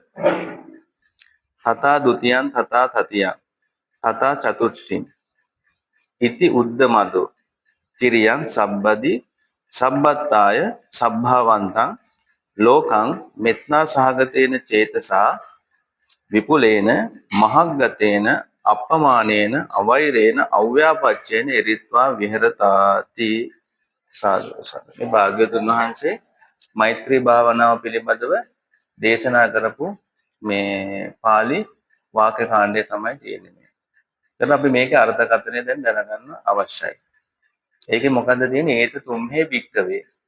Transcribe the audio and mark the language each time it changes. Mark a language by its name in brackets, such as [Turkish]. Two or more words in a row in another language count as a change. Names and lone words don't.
[Pali] තථා ဒ ුතියං තථා තතියං තථා චතුර්ථින් ඉති උද්දමදෝ තිරියං සබ්බදි සබ්බත්තාය සබ්භාවන්තං ලෝකං මෙත්තා සහගතේන චේතසා විපුලේන මහග්ගතේන අප්පමානේන අවෛරේන අව්‍යාපච්චේන එරිත්වා විහෙරතාති සාදු සාදු. [Sinhala] මේ භාග්‍යවතුන් වහන්සේ මෛත්‍රී භාවනාව පිළිබඳව දේශනා කරපු මේ පාළි වාක්‍ය කාණ්ඩය තමයි තියෙන්නේ. දැන් අපි මේකේ අර්ථකථනය දැන් දැනගන්න අවශ්‍යයි. ඒකේ මොකද්ද තියෙන්නේ? [Pali] ඒත තුම්හේ භික්කවේ.